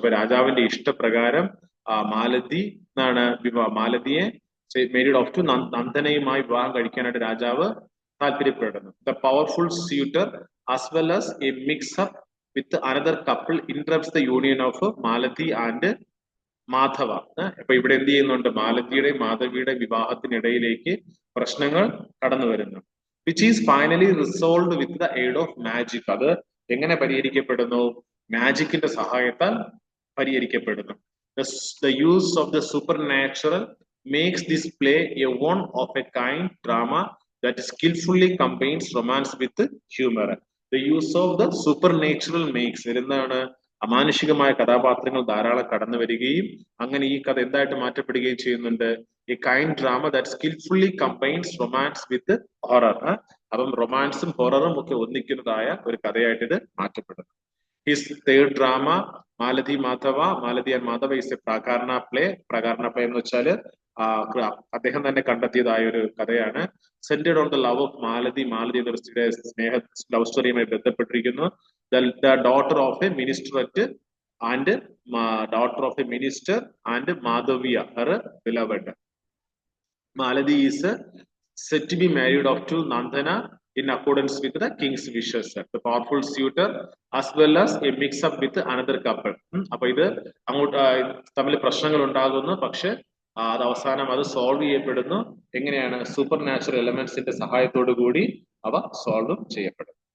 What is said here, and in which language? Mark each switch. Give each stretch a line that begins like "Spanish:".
Malayalam: അപ്പൊ രാജാവിന്റെ ഇഷ്ടപ്രകാരം മാലതി മാലതിയെ
English: married off to
Malayalam: നന്ദനയുമായി വിവാഹം കഴിക്കാനായിട്ട് രാജാവ് താല്പര്യപ്പെടുന്നു.
English: The powerful suitor as well as a mix-up with another couple interrupts the union of Malathi and Madhava.
Malayalam: അപ്പൊ ഇവിടെ എന്ത് ചെയ്യുന്നുണ്ട്? മാലതിയുടെയും മാധവിയുടെ വിവാഹത്തിനിടയിലേക്ക് പ്രശ്നങ്ങൾ കടന്നു വരുന്നു.
English: Which is finally resolved with the aid of magic.
Malayalam: അത് എങ്ങനെ പരിഹരിക്കപ്പെടുന്നു? മാജിക്കിന്റെ സഹായത്താൽ പരിഹരിക്കപ്പെടുന്നു.
English: The use of the supernatural makes this play a one of a kind drama that skillfully combines romance with humor. The use of the supernatural makes
Malayalam: എന്താണ് അമാനുഷികമായ കഥാപാത്രങ്ങൾ ധാരാളം കടന്നു വരികയും അങ്ങനെ ഈ കഥ എന്തായിട്ട് മാറ്റപ്പെടുകയും ചെയ്യുന്നുണ്ട്
English: a kind drama that skillfully combines romance with horror
Malayalam: അപ്പം റൊമാൻസും ഹൊററും ഒക്കെ ഒന്നിക്കുന്നതായ ഒരു കഥയായിട്ട് ഇത് മാറ്റപ്പെടുന്നു
English: his third drama Malati Madhava Malati and Madhava is a പ്രാകാരണ play
Malayalam: എന്ന് വെച്ചാൽ അദ്ദേഹം തന്നെ കണ്ടെത്തിയതായ ഒരു കഥയാണ്
English: centred on the love of Malati
Malayalam: Malathi എന്ന സ്ത്രീയുടെ സ്നേഹ ലവ് സ്റ്റോറിയുമായി ബന്ധപ്പെട്ടിരിക്കുന്നു
English: The daughter of a minister and daughter of a minister and Madhavya, her beloved. Maladi is said to be married off to Nandana in accordance with the king's wishes. The powerful suitor as well as a mix up with another couple.
Malayalam: അപ്പോൾ ഇത് അങ്ങോട്ട് തമ്മിൽ പ്രശ്നങ്ങൾ ഉണ്ടാകുന്നു പക്ഷെ അത് അവസാനം അത് സോൾവ് ചെയ്യപ്പെടുന്നു എങ്ങനെയാണ് സൂപ്പർ നാച്ചുറൽ എലമെന്റ്സിന്റെ സഹായത്തോടു കൂടി അവ സോൾവ് ചെയ്യപ്പെടും